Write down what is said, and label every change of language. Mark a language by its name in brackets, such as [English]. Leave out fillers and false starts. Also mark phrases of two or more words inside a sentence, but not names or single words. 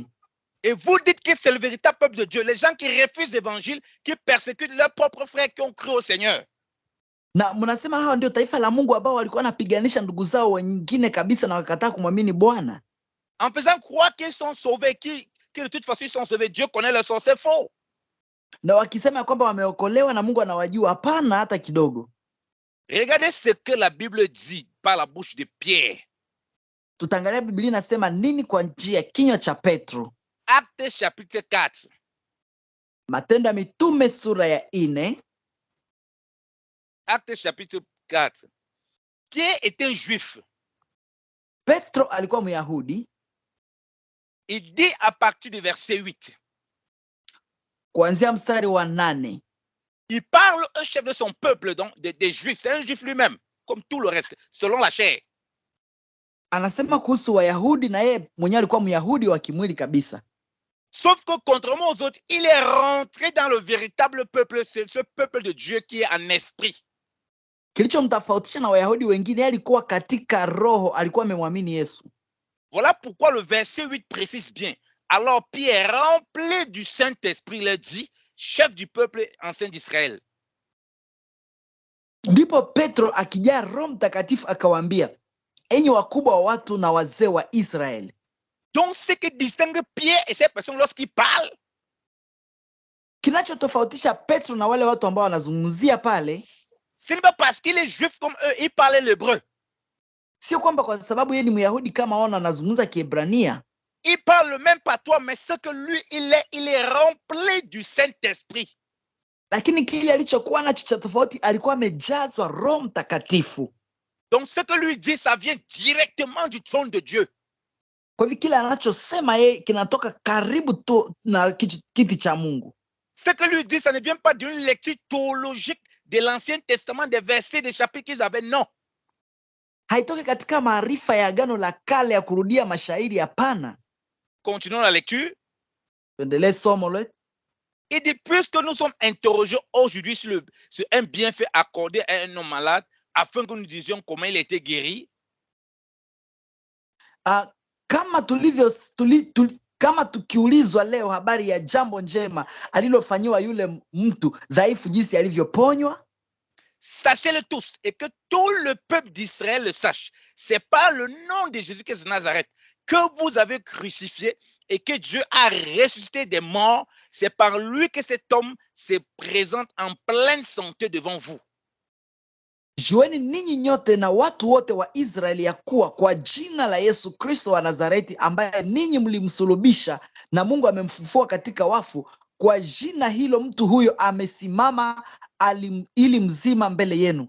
[French] Et vous dites que c'est le véritable peuple de Dieu. Les gens qui refusent l'évangile, qui persécutent leurs propres frères qui ont cru au Seigneur. [Swahili] Na mnasema hao ndio taifa la Mungu ambao walikuwa wanapiganisha ndugu zao wengine kabisa na wakataa kumwamini Bwana. [French] En faisant croire qu'ils sont sauvés, que de toute façon ils sont sauvés, Dieu connaît leur sort, c'est faux. [Swahili] Na wakisema kwamba wameokolewa na Mungu anawajua, hapana hata kidogo. [French] Regardez ce que la Bible dit par la bouche de Pierre. [Swahili] Tutaangalia Biblia inasema nini kwa njia ya kinywa cha Petro. [French] Actes chapitre 4. [Swahili] Matendo ya Mitume sura ya 4. [French] Actes chapitre 4. Pierre est un juif. [Swahili] Petro alikuwa Myahudi. [French] Il dit à partir du verset 8. [Swahili] Kuanzia mstari wa 8. [French] Il parle un chef de son peuple, donc des juifs. C'est un juif lui-même, comme tout le reste, selon la chair. [Swahili] Anasema kuhusu Wayahudi na yeye mwenyewe alikuwa Myahudi wa kimwili kabisa. [French] Sauf que contrairement aux autres, il est rentré dans le véritable peuple, ce peuple de Dieu qui est en esprit. [Swahili] Kilichomtofautisha na Wayahudi wengine, alikuwa katika roho, alikuwa amemwamini Yesu. [French] Voilà pourquoi le verset 8 précise bien. Alors Pierre, rempli du Saint-Esprit, leur dit, chef du peuple ancien d'Israël. [Swahili] Ndipo Petro akijaa Roho Mtakatifu akawaambia, enyi wakubwa wa watu na wazee wa Israeli. [French] Donc ce qui distingue Pierre et ces personnes lorsqu'ils parlent, [Swahili] kinachotofautisha Petro na wale watu ambao wanazungumzia pale, [French] ce n'est pas parce qu'il est juif comme eux, il parlait l'hébreu. [Swahili] Sio kwamba kwa sababu yeye ni Myahudi kama wao anazungumza Kiebrania. [French] Il parle le même patois, mais ce que lui il est rempli du Saint-Esprit. [Swahili] Lakini kile alichokuwa nacho cha tofauti, alikuwa amejazwa Roho Mtakatifu. [French] Donc ce que lui dit, ça vient directement du trône de Dieu. [Swahili] Kwa hivyo kile anachosema yeye kinatoka karibu tu na kiti cha Mungu. [French] Ce que lui dit, ça ne vient pas d'une lecture théologique de l'Ancien Testament, des versets, des chapitres qu'ils avaient, non. [Swahili] Haitoki katika maarifa ya Agano la Kale ya kurudia mashairi, hapana. [French] continuons la lecture. [Swahili] Tuendelee somo letu. [French] Il dit, puisque nous sommes interrogés aujourd'hui sur un bienfait accordé à un homme malade, afin que nous disions comment il était guéri. [Swahili] Kama tukiulizwa leo habari ya jambo njema alilofanyiwa yule mtu dhaifu jinsi alivyoponywa. [French] Sachez-le tous et que tout le peuple d'Israël le sache. C'est par le nom de Jésus-Christ de Nazareth que vous avez crucifié et que Dieu a ressuscité des morts. C'est par lui que cet homme se présente en pleine santé devant vous. [Swahili] Jueni ninyi nyote na watu wote wa Israeli ya kuwa kwa jina la Yesu Kristo wa Nazareti ambaye ninyi mlimsulubisha na Mungu amemfufua katika wafu, kwa jina hilo mtu huyo amesimama ili mzima mbele yenu.